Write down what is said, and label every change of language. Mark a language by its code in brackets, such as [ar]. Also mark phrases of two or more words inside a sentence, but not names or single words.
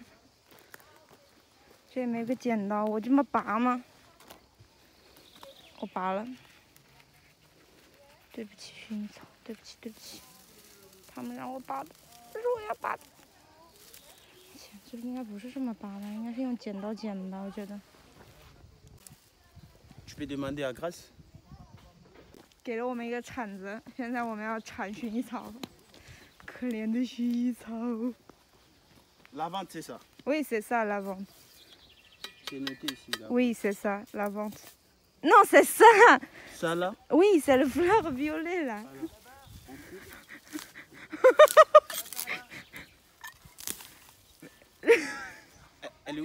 [zh] 这也没个剪刀，我这么拔吗？我拔了。对不起，薰衣草，对不起，对不起。他们让我拔的，这是我要拔的。这应该不是这么拔的，应该是用剪刀剪的，我觉得。 [fr] Je vais demander à Grace. [zh] 给了我们一个铲子，现在我们要铲薰衣草。可怜的薰衣草。 [fr] La vente, c'est ça. Oui, c'est ça, la vente. J'ai noté ici. Là. Oui, c'est ça, la vente. Non, c'est ça. Ça là? Oui, c'est le fleur violet là. Elle est où?